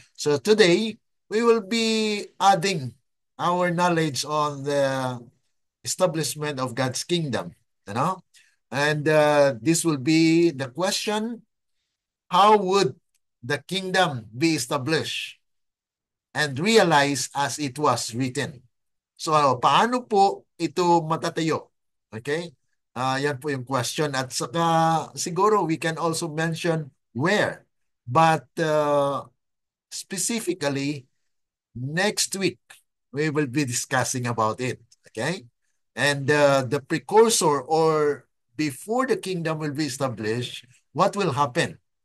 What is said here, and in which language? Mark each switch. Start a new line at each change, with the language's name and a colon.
English: So today, we will be adding our knowledge on the establishment of God's kingdom. You know? And this will be the question, how would the kingdom be established and realized as it was written?
Filipino: So, paano po ito matatayo? Okay? Yan po yung question. At saka, siguro
English: we can also mention where. But specifically, next week, we will be discussing about it. Okay? And the precursor, or before the kingdom will be established, what will happen?